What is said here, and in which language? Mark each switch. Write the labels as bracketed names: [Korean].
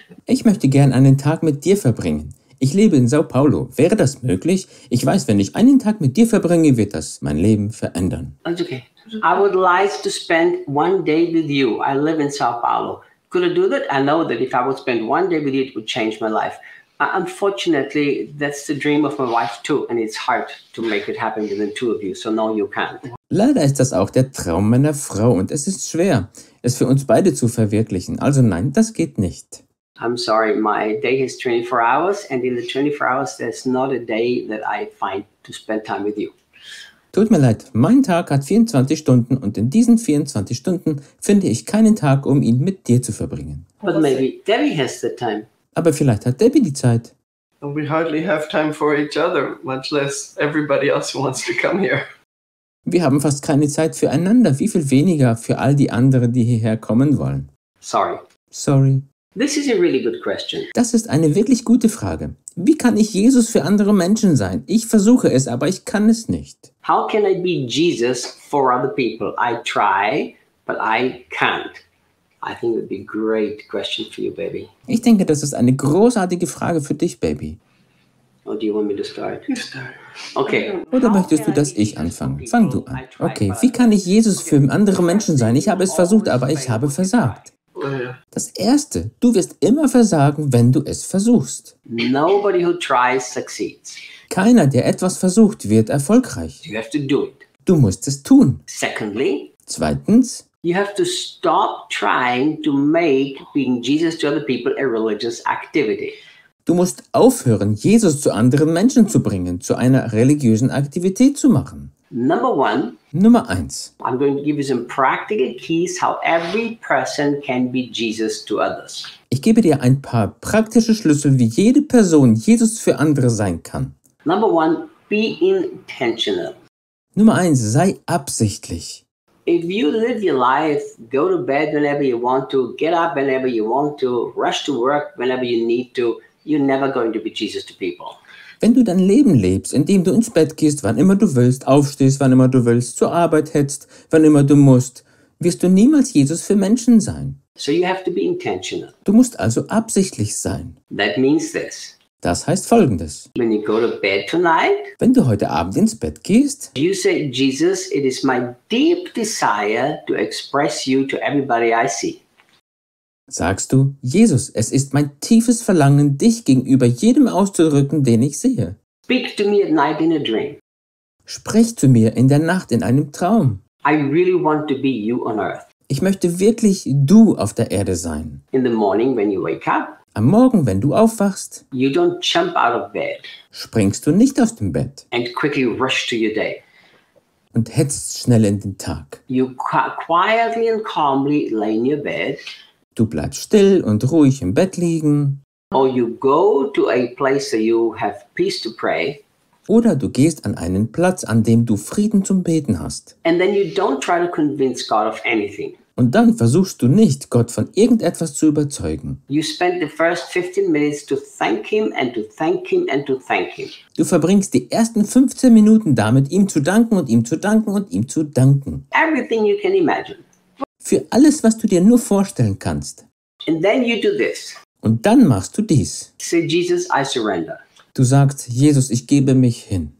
[German] Ich möchte gern einen Tag mit dir verbringen. Ich lebe in Sao Paulo. Wäre das möglich? Ich weiß, wenn ich einen Tag mit dir verbringe, wird das mein Leben verändern. [English] That's okay. I would like to spend one day with you. I live in Sao Paulo. Could I do that? I know that if I would spend one day with you, it would change my life. Unfortunately, that's the dream of my wife too, and it's hard to make it happen with the two of you, so no, you can't. [German] Leider ist das auch der Traum meiner Frau, und es ist schwer, es für uns beide zu verwirklichen. Also nein, das geht nicht. [English] I'm sorry, my day has 24 hours, and in the 24 hours, there's not a day that I find to spend time with you. [German] Tut mir leid, mein Tag hat 24 Stunden und in diesen 24 Stunden finde ich keinen Tag, um ihn mit dir zu verbringen. [English] But maybe Debbie has the time. [German] Aber vielleicht hat Debbie die Zeit. [English] And we hardly have time for each other, much less everybody else who wants to come here. [German] Wir haben fast keine Zeit füreinander, wie viel weniger für all die anderen, die hierher kommen wollen. [English] Sorry. Sorry. This is a really good question. [German] Das ist eine wirklich gute Frage. Wie kann ich Jesus für andere Menschen sein? Ich versuche es, aber ich kann es nicht. [English] How can I be Jesus for other people? I try, but I can't. I think it would be a great question for you, baby. [German] Ich denke, das ist eine großartige Frage für dich, Baby. [English] Or do you want me to start? Okay. [German] Oder möchtest du, dass ich anfange? Fang du an. Okay, wie kann ich Jesus für andere Menschen sein? Ich habe es versucht, aber ich habe versagt. Das Erste, du wirst immer versagen, wenn du es versuchst. [English] Nobody who tries succeeds. [German] Keiner, der etwas versucht, wird erfolgreich. [English] You have to do it. [German] Du musst es tun. [English] Secondly, [German] zweitens, [English] you have to stop trying to make being Jesus to other people a religious activity. [German] Du musst aufhören, Jesus zu anderen Menschen zu bringen, zu einer religiösen Aktivität zu machen. [English] Number one, [German] Nummer eins. [English] I'm going to give you some practical keys how every person can be Jesus to others. [German] Ich gebe dir ein paar praktische Schlüssel, wie jede Person Jesus für andere sein kann. [English] Number one, be intentional. [German] Nummer eins, sei absichtlich. [English] If you live your life, go to bed whenever you want to, get up whenever you want to, rush to work whenever you need to, you're never going to be Jesus to people. [German] Wenn du dein Leben lebst, indem du ins Bett gehst, wann immer du willst, aufstehst, wann immer du willst, zur Arbeit hetzt, wann immer du musst, wirst du niemals Jesus für Menschen sein. [English] So you have to be intentional. [German] Du musst also absichtlich sein. [English] That means this. [German] Das heißt Folgendes. [English] When you go to bed tonight, [German] wenn du heute Abend ins Bett gehst, [English] you say, Jesus, it is my deep desire to express you to everybody I see. [German] Sagst du, Jesus, es ist mein tiefes Verlangen, dich gegenüber jedem auszudrücken, den ich sehe. [English] Speak to me at night in a dream. [German] Sprich zu mir in der Nacht in einem Traum. [English] I really want to be you on earth. [German] Ich möchte wirklich du auf der Erde sein. [English] In the morning when you wake up, [German] am Morgen, wenn du aufwachst, [English] you don't jump out of bed, [German] springst du nicht aus dem Bett [English] and quickly rush to your day. [German] Und hetzt schnell in den Tag. [English] You quietly and calmly lay in your bed. [German] Du bleibst still und ruhig im Bett liegen. [English] Or you go to a place where you have peace to pray. [German] Oder du gehst an einen Platz, an dem du Frieden zum Beten hast. [English] And then you don't try to convince God of anything. [German] Und dann versuchst du nicht, Gott von irgendetwas zu überzeugen. [English] You spend the first 15 minutes to thank him and to thank him and to thank him. [German] Du verbringst die ersten 15 Minuten damit, ihm zu danken und ihm zu danken und ihm zu danken. [English] Everything you can imagine. [German] Für alles, was du dir nur vorstellen kannst. [English] And then you do this. [German] Und dann machst du dies. [English] Say, Jesus, I surrender. [German] Du sagst, Jesus, ich gebe mich hin.